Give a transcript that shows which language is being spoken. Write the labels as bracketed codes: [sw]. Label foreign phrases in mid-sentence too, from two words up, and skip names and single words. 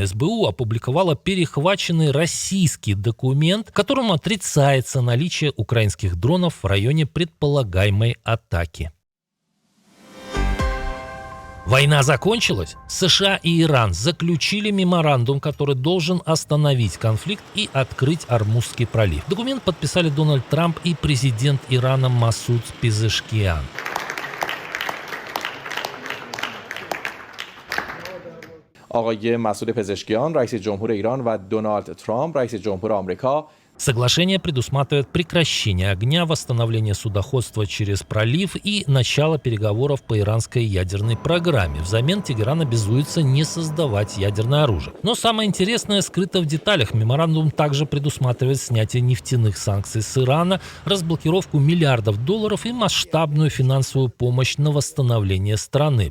[ru] СБУ опубликовала перехваченный российский документ, в котором отрицается наличие украинских дронов в районе предполагаемой атаки. Война закончилась? США и Иран заключили меморандум, который должен остановить конфликт и открыть Ормузский пролив. Документ подписали Дональд Трамп и президент Ирана Масуд Пезешкиан. [fa] آقای مسعود پزشکیان رئیس جمهور ایران و دونالد ترامپ رئیس جمهور آمریکا. [ru] Соглашение предусматривает прекращение огня, восстановление судоходства через пролив и начало переговоров по иранской ядерной программе. Взамен Тегеран обязуется не создавать ядерное оружие. Но самое интересное скрыто в деталях. Меморандум также предусматривает снятие нефтяных санкций с Ирана, разблокировку миллиардов долларов и масштабную финансовую помощь на восстановление страны.